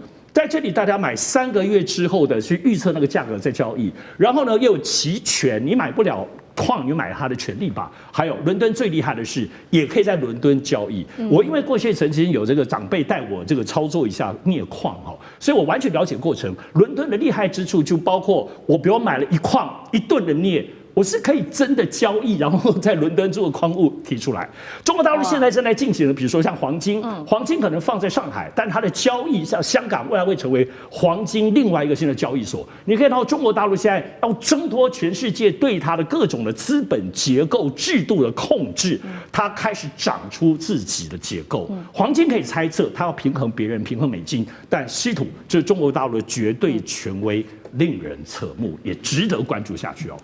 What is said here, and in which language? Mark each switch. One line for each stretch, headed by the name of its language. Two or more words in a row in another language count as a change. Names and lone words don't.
Chinese: 在這裡，大家買3個月之後的去預測那個價格再交易，然後呢又有期權，你買不了礦，你買它的權利吧。還有倫敦最厲害的是，也可以在倫敦交易。我因為過去曾經有這個長輩帶我這個操作一下鎳礦哈，所以我完全了解過程。倫敦的厲害之處就包括我比如買了1噸的鎳。我是可以真的交易，然後在倫敦做礦物提出来。中國大陸現在正在进行的，比如說像黄金，黄金可能放在上海，但它的交易像香港未来会成为黄金另外一個新的交易所。你可以看到中國大陸現在要掙脫全世界對它的各種的資本結構制度的控制，它開始長出自己的結構。黃金可以猜測它要平衡別人，平衡美金，但稀土這是中國大陸的絕對權威，令人側目，也值得關注下去哦。